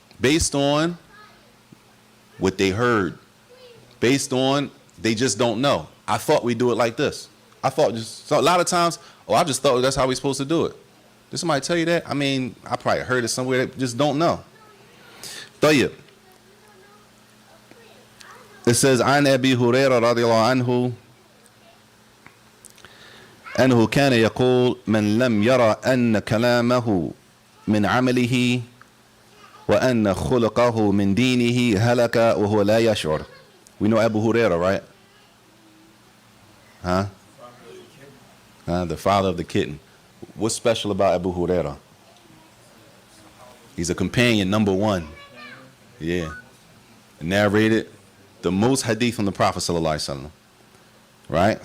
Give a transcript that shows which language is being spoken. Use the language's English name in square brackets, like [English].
[English] Based on what they heard. Based on they just don't know. I thought we do it like this. I thought so a lot of times, I just thought that's how we're supposed to do it. Did somebody tell you that? I mean, I probably heard it somewhere that just don't know. [Arabic] طيب. [English] It says, [Arabic] عن أبي هريرة رضي الله عنه أنه كان يقول من لم يرى أن كلامه من عمله وأن خلقه من دينه هلك وهو لا يشعر. [English] We know Abu Hurairah, right? Huh? The father of the kitten. What's special about Abu Hurairah? He's a companion, number one. Yeah. Narrated the most hadith from the Prophet sallallahu alaihi wasallam. Right?